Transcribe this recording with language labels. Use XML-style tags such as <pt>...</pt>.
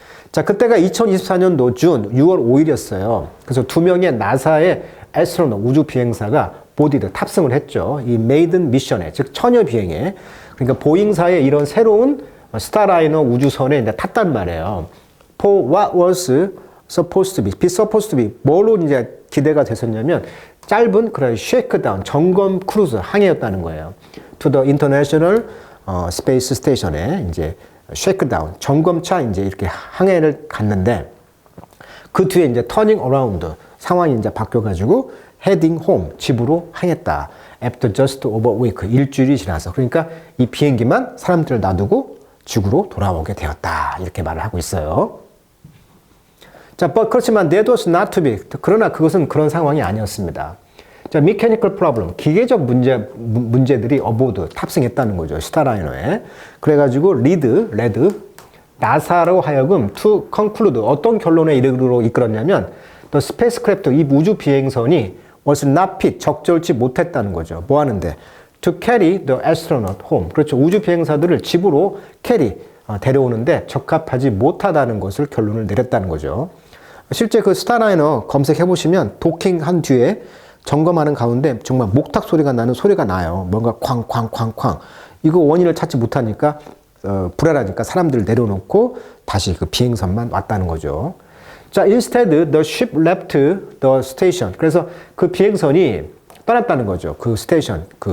<ko>자, 그때가 2024년도 준 6월 5일이었어요. 그래서 2명의 나사의 애스트로넛 우주 비행사가 보디드 탑승을 했죠. 이 메이든 미션에, 즉 처녀 비행에. 그러니까 보잉사의 이런 새로운 스타라이너 우주선에 이제 탔단 말이에요.</ko> <en>For what was supposed to be.</en> <ko>뭘로 이제 기대가 됐었냐면 짧은 그런 쉐이크다운 점검 크루즈 항해였다는 거예요.</ko> <en>To the International Space Station</en> <ko>에 이제 쉐이크다운 점검차 이제 이렇게 항해를 갔는데 그 뒤에 이제 터닝 어라운드 상황이 이제 바뀌어가지고</ko> <en>heading home</en> <ko>집으로 항했다.</ko> <en>After just over a week</en> <ko>일주일이 지나서 그러니까 이 비행기만 사람들을 놔두고 지구로 돌아오게 되었다. 이렇게 말을 하고 있어요. 자, 그렇지만</ko> <en>that was not to be.</en> <ko>그러나 그것은 그런 상황이 아니었습니다. 자,</ko> <en>mechanical problem,</en> <ko>기계적 문제들이</ko> <en>aboard,</en> <ko>탑승했다는 거죠. 스타라이너에. 그래가지고</ko> <en>led,</en> <ko>나사로 하여금</ko> <en>to conclude,</en> <ko>어떤 결론에 이끌었냐면</ko> <en>the spacecraft,</en> <ko>이 우주 비행선이</ko> <en>was not fit,</en> <ko>적절치 못했다는 거죠. 뭐 하는데?</ko> <en>to carry the astronaut home.</en> <ko>그렇죠. 우주 비행사들을 집으로 데려오는데 적합하지 못하다는 것을 결론을 내렸다는 거죠. 실제 그 스타라이너 검색해보시면 도킹한 뒤에 점검하는 가운데 정말 목탁 소리가 나는 소리가 나요. 뭔가 쾅쾅쾅쾅. 이거 원인을 찾지 못하니까 불안하니까 사람들을 내려놓고 다시 그 비행선만 왔다는 거죠.</ko> <en>자, instead the ship left the station.</en> <ko>그래서 그 비행선이 떠났다는 거죠. 그 스테이션을.</ko>